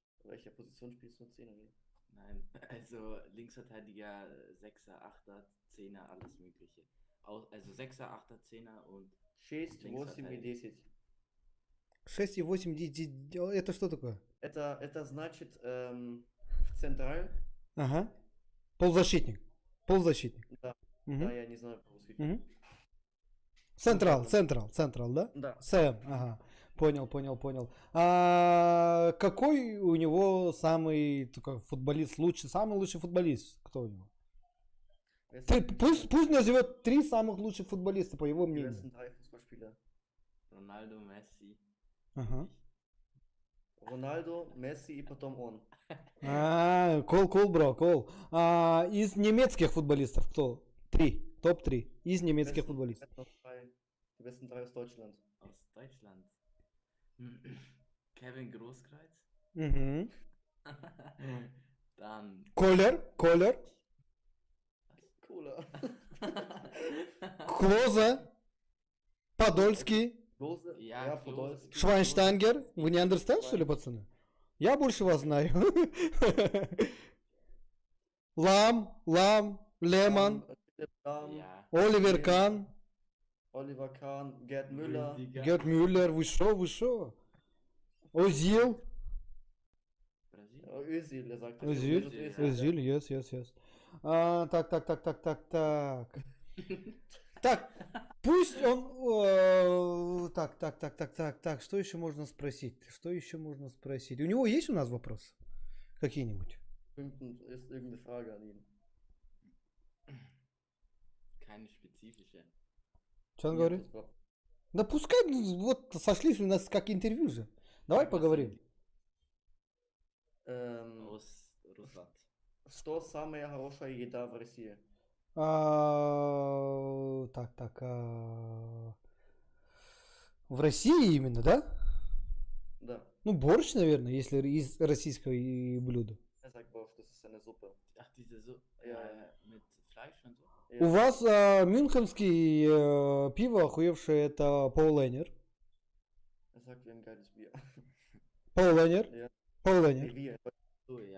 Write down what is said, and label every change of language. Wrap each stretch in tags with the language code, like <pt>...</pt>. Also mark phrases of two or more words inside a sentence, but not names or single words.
<de>welcher Position spielst du? 10 oder? Nein, also Linksverteidiger, 6er, 8er, 10er, alles Mögliche. Also 6er, 8er, 10er und</de> <ru>6, 8 и 10. 6 и 8, это что такое? Это значит в централь. Ага. Полузащитник. Полузащитник. Да, Мгм. да, я не знаю по-русски. Мгм. Централ, да? Да. Сэм, ага. Понял. А какой у него самый такой футболист лучший, самый лучший футболист? Кто у него? Пусть назовет 3 самых лучших футболиста, по его</ru> <de>Die</de> <ru>мнению.</ru> <de>besten 3 Fußballspieler. Ronaldo, Messi.</de> <ru>Ага. Ronaldo, Messi и потом он. Кол, бро, кол. Из немецких футболистов кто? 3. Топ-3. Из немецких футболистов.</ru> <de>Die besten 3 aus Deutschland. Aus Deutschland. Kevin Großkreuz.</de> <ru>Угу.</ru> <de>Dann.</de> <ru>Колер.</ru> <de>Cooler.</de> <ru>Клоза. Подольский.</ru> <de>Klose, Ja, ja, Klose. Podolski.</de> <ru>Швайнштангер. Вы не understand, что ли, пацаны? Я больше вас знаю. Лам, Леман,</ru> <de>Lahm, Ja.</de> <ru>Оливер Кан,</ru> <de>Oliver Kahn, Gerd Müller. Rüdiger.</de> <ru>Герт Мюллер. Вы шо? Озил.</ru> <de>Brasilien. Özil, er sagt. Özil, Özil. Özil, yes.</de> <ru>Так. Так, пусть он... Так, что еще можно спросить? У него есть у нас вопросы? Какие-нибудь?</ru> <de>Ist irgendeine Frage an ihn. Keine spezifische.</de> <ru>Что он Нет, говорит?</ru> <de>das war-</de> <ru>Да пускай, вот сошлись у нас как интервью же. Давай поговорим.</ru> <de>Aus Russland.</de> <ru>Что самая хорошая еда в России? В России именно, да? Да. Ну, борщ, наверное, если из российского блюда.</ru> <de>Er sagt Bosch, das ist eine Suppe. Ach, diese so Ja, mit Fleisch und so.</de> <ru>У вас мюнхенский пиво охуевшее это Пауленер.</ru> <de>Er sagt, wir haben geiles Bier.</de> <ru>Пауленер.</ru> <de>Ja.</de> <ru>Пауленер.</ru> <de>Nee, wir. So, ja.</de>